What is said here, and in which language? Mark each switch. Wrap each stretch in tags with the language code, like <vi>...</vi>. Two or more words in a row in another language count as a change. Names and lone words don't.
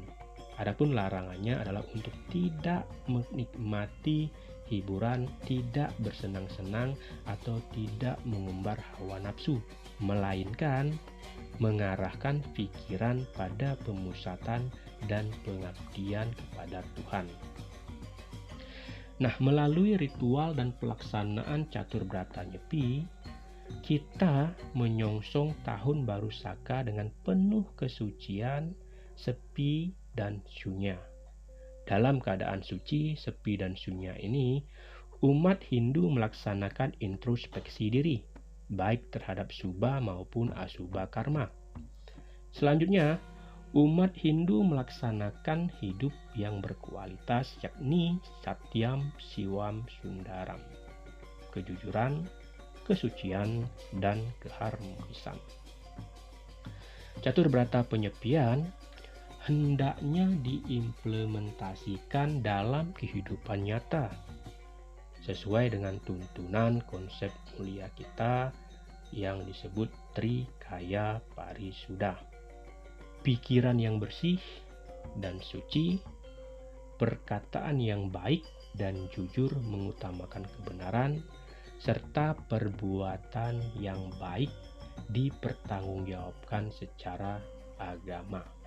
<id>Adapun larangannya adalah untuk tidak menikmati hiburan, tidak bersenang-senang atau tidak mengumbar hawa nafsu, melainkan mengarahkan pikiran pada pemusatan dan pengabdian kepada Tuhan. Nah, melalui ritual dan pelaksanaan catur berata nyepi, kita menyongsong tahun baru Saka dengan penuh kesucian, sepi, dan sunya. Dalam keadaan suci, sepi, dan sunya ini, umat Hindu melaksanakan introspeksi diri, baik terhadap subha maupun asubha karma. Selanjutnya, umat Hindu melaksanakan hidup yang berkualitas, yakni</id> <sa>Satyam Siwam Sundaram,</sa> <id>kejujuran, kesucian, dan keharmonisan. Catur berata penyepian hendaknya diimplementasikan dalam kehidupan nyata sesuai dengan tuntunan konsep mulia kita yang disebut Trikaya Parisuddha. Pikiran yang bersih dan suci, perkataan yang baik dan jujur mengutamakan kebenaran, serta perbuatan yang baik dipertanggungjawabkan secara agama.</id>